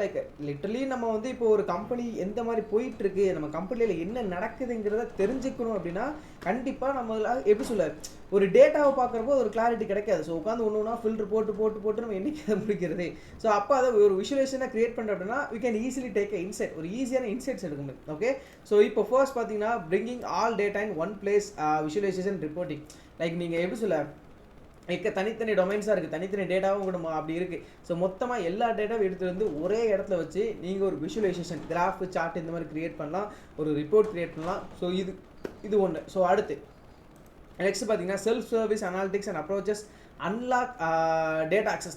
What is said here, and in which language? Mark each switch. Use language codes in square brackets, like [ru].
[ta] Like literally நம்ம வந்து இப்போ ஒரு கம்பெனி எந்த மாதிரி போயிட்டுருக்கு, நம்ம கம்பெனியில் என்ன நடக்குதுங்கிறத தெரிஞ்சுக்கணும் அப்படின்னா கண்டிப்பாக நம்ம எப்படி சொல்ல ஒரு டேட்டாவை பார்க்குறப்போ ஒரு கிளாரிட்டி கிடைக்காது. ஸோ உட்காந்து ஒன்று ஃபில்டர் போட்டு நம்ம என்னைக்கு முடிக்கிறது. ஸோ அப்போ அதை ஒரு விஷுவலைசேஷனாக கிரியேட் பண்ணுறோம் அப்படின்னா [en] we can easily take a insight, [ta] ஒரு ஈஸியான இன்சைட்ஸ் எடுக்க முடியும். [en] okay, so [ta] இப்போ [en] first [ta] பார்த்தீங்கன்னா [en] bringing all data in one place, visualization reporting. [ta] Like நீங்கள் எப்படி சொல்ல தனித்தனி டொமைன்ஸாக இருக்குது, தனித்தனி டேட்டாவும் கூட அப்படி இருக்குது. ஸோ மொத்தமாக எல்லா டேட்டாவும் எடுத்துகிட்டு வந்து ஒரே இடத்துல வச்சு நீங்கள் ஒரு விஷுவலைசேஷன் கிராஃப் சார்ட் இந்த மாதிரி க்ரியேட் பண்ணலாம், ஒரு ரிப்போர்ட் க்ரியேட் பண்ணலாம். [en] so [ta] இது ஒன்று. [en] so [ta] அடுத்து [en] next [ta] பார்த்தீங்கன்னா [en] Self service analytics and approaches unlock data access.